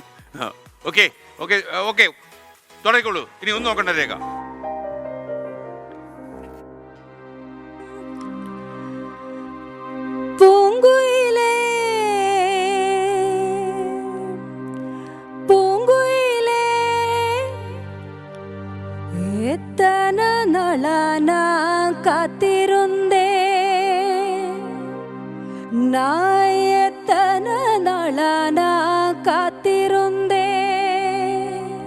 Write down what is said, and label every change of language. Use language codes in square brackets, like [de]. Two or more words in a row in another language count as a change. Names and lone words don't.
[ml] ഓക്കെ തുടങ്ങിക്കോളൂ. ഇനി ഒന്നും നോക്കണ്ട രേഖ. [ta] பூங்குயிலே பூங்குயிலே எத்தனை நாளா நான் காத்திருந்தேன், நான் எத்தனை நாளா நான் காத்திருந்தேன்,